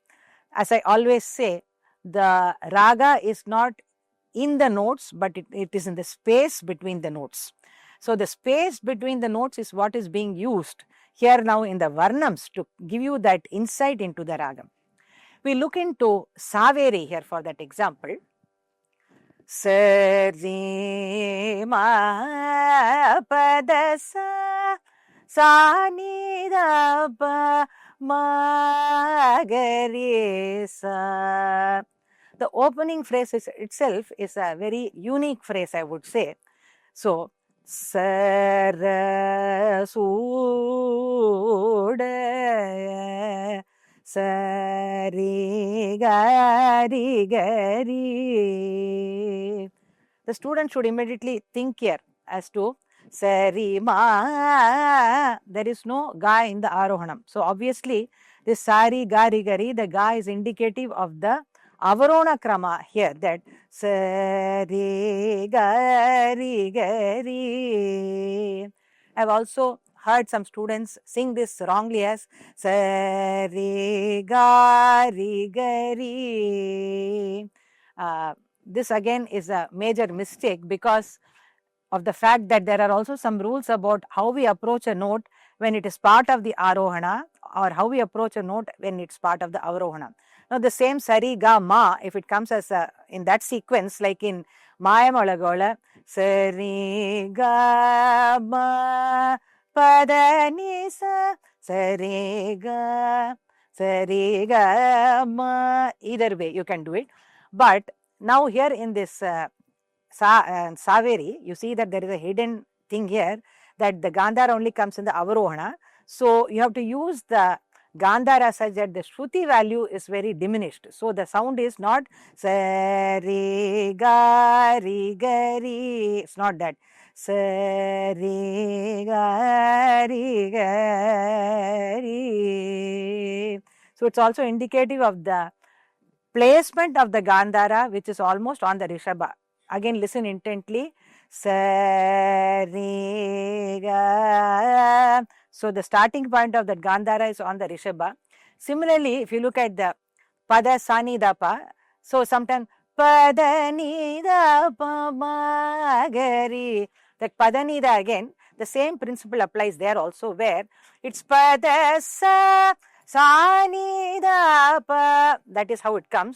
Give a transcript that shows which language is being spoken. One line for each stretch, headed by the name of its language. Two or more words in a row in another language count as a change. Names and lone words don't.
English: As I always say, the raga is not in the notes, but it is in the space between the notes. So the space between the notes is what is being used here now in the varnams to give you that insight into the ragam. We look into Saveri here for that example. Sa ri ma pa da sa ni da pa ma ga ri sa. The opening phrase itself is a very unique phrase, I would say. So, sa ra su da sa ri ga ri ga ri. The student should immediately think here as to sa ri ma. There is no ga in the arohanam. So obviously this sa ri ga ri ga ri, the ga is indicative of the avarona krama here, that sa ri ga ri ga ri. I have also heard some students sing this wrongly as sa ri ga ri ga ri. This again is a major mistake because of the fact that there are also some rules about how we approach a note when it is part of the arohana or how we approach a note when it's part of the avarohana. Now the same sari ga ma, if it comes as in that sequence, like in Mayamalagola, sari ga ma pada ni sa sari ga ma, either way you can do it. But now here in this Saveri, you see that there is a hidden thing here, that the Gandhara only comes in the Avarohana. So you have to use the Gandhara such that the Shruti value is very diminished. So the sound is not sa re ga ri ga ri. It's not that. Sa re ga ri ga ri. So it's also indicative of the placement of the Gandhara, which is almost on the Rishabha. Again, listen intently. Sa re ga So the starting point of that Gandhara is on the Rishabha. Similarly, if you look at the Pada Sani Dapa, so sometimes Pada Nida Magari, that Pada Nida again, the same principle applies there also, where it's Pada Sa Sani Dapa, that is how it comes.